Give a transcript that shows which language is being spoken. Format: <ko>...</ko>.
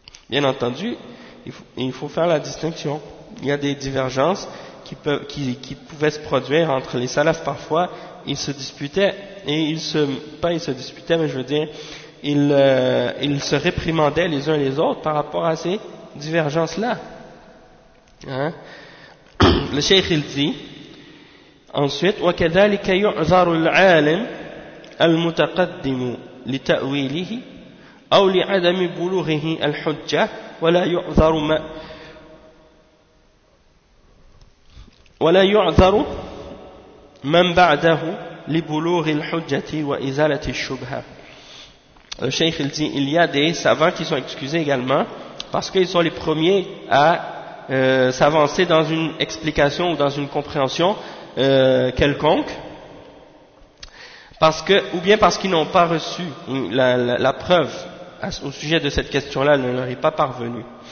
<fr>Bien entendu, il faut faire la distinction. Il y a des divergences qui pouvaient se produire entre les salafs parfois, ils se disputaient, et ils se réprimandaient les uns les autres par rapport à ces divergence là, hein? Le cheikh il dit ensuite</fr> <ar>وكذلك يعذر العالم المتقدم لتأويله أو لعدم بلوغه الحجة ولا يعذر ما ولا يعذر من بعده لبلوغ الحجة وإزالة الشبهة.</ar> <fr>Le cheikh il dit il y a des savants qui sont excusés également parce qu'ils sont les premiers à s'avancer dans une explication ou dans une compréhension quelconque, parce qu'ils n'ont pas reçu la preuve au sujet de cette question-là, ne leur est pas parvenue.</fr>